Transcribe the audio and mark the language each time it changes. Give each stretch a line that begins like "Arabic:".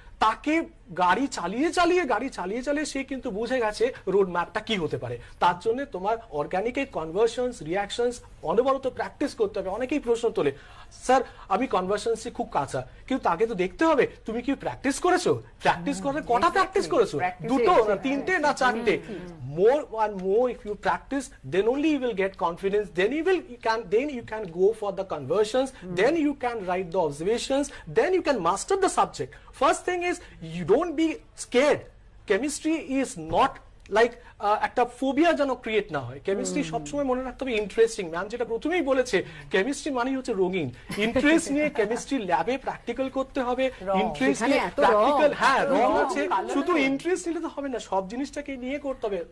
Bangla: তাকে গাড়ি চালিয়ে চালিয়ে সে কিন্তু বুঝে গেছে রোড ম্যাপটা কি হতে পারে। তার জন্য তোমার অর্গানিকের কনভার্সনস, রিঅ্যাকশনস অনবরত প্র্যাকটিস করতে হবে। অনেকেই প্রশ্ন তোলে, স্যার আমি কনভার্সনসে খুব কাঁচা, কিন্তু তাকে তো দেখতে হবে তুমি কি প্র্যাকটিস করেছো। প্র্যাকটিস করে কটা প্র্যাকটিস করেছো? দুটো না তিনটে না চারটে?
English: more and more if you practice, then only you will get confidence, then you can go for the conversions, then you can write the observations, then you can master the subject. First thing is you don't be scared. Chemistry is not like
Bangla: একটা phobia যেন create না হয়। Chemistry সবসময় মনে রাখতে হবে interesting. Ma'am যেটা প্রথমেই বলেছে, কেমিস্ট্রি মানে হচ্ছে রঙিন। ইন্টারেস্ট নিয়ে কেমিস্ট্রি ল্যাবে প্র্যাকটিক্যাল করতে হবে, ইন্টারেস্ট নিয়ে প্র্যাকটিক্যাল, হ্যাঁ রং আছে, শুধু ইন্টারেস্ট নিলে তো হবে না, সব জিনিসটাকে নিয়ে করতে হবে।